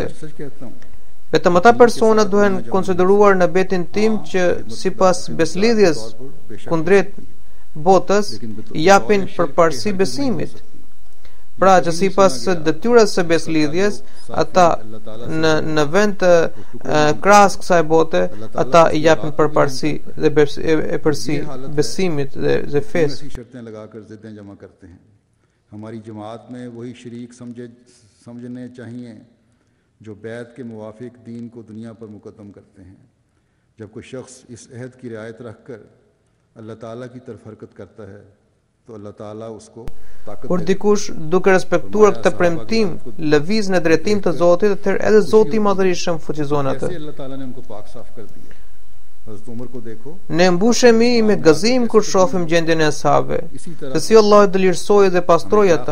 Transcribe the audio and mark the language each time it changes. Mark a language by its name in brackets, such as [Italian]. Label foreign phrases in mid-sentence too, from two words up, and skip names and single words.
[Albanian] Vetëm ata persona duhen konsideruar në betin tim që sipas beslidhjes kundrejt botës i japin përparësi besimit. Pra që sipas detyrës së beslidhjes, ata në vend të krahas kësaj bote, ata i japin përparësi dhe besimit dhe fesë. [Urdu] ہماری جماعت میں وہی شریک سمجھنے چاہئیں جو بیعت کے موافق دین کو دنیا پر مقدم کرتے ہیں. جب کوئی شخص اس عہد کی رعایت رکھ کر اللہ تعالیٰ کی طرف حرکت کرتا ہے تو اللہ تعالیٰ اس کو [Albanian] Kur dikush duke respektuar këtë premtim lëviz në drejtim të Zotit, atëherë edhe Zoti i Madhërisht fuqizon atë. Ne mbushemi me gëzim kur shohim gjendjen e ashabëve, se si Allah e dëlirsoi dhe pastroi ata.